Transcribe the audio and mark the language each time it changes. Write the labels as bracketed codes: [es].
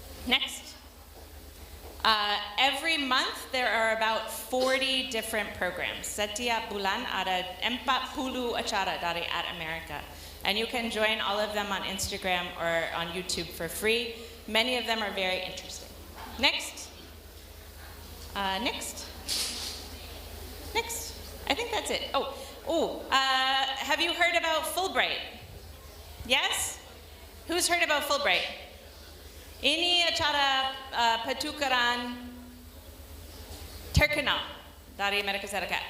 [en] Next. Every month there are about 40 different programs. [id] Setiap bulan ada 40 acara dari At America. [en] And you can join all of them on Instagram or on YouTube for free. Many of them are very interesting. Next. Next. I think that's it. Have you heard about Fulbright? Yes? Who's heard about Fulbright? [id] Ini acara pertukaran terkenal dari Amerika Serikat.